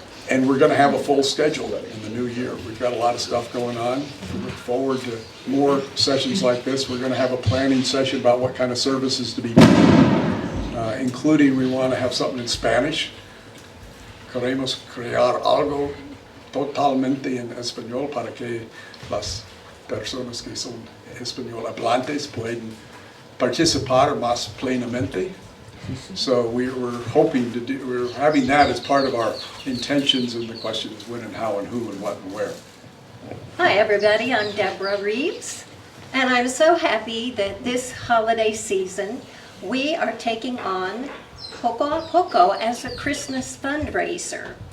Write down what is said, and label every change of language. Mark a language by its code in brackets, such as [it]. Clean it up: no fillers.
[en] And we're going to have a full schedule in the new year. We've got a lot of stuff going on. We look forward to more sessions like this. We're going to have a planning session about what kind of services to be including we want to have something in Spanish. [es] Queremos crear algo totalmente en español para que las personas que son español hablantes pueden participar más plenamente. [en] So we're hoping to do, we're having that as part of our intentions, and the question is when and how and who and what and where. Hi, everybody. I'm Deborah Reeves, and I'm so happy that this holiday season we are taking on Poco a Poco as a Christmas fundraiser.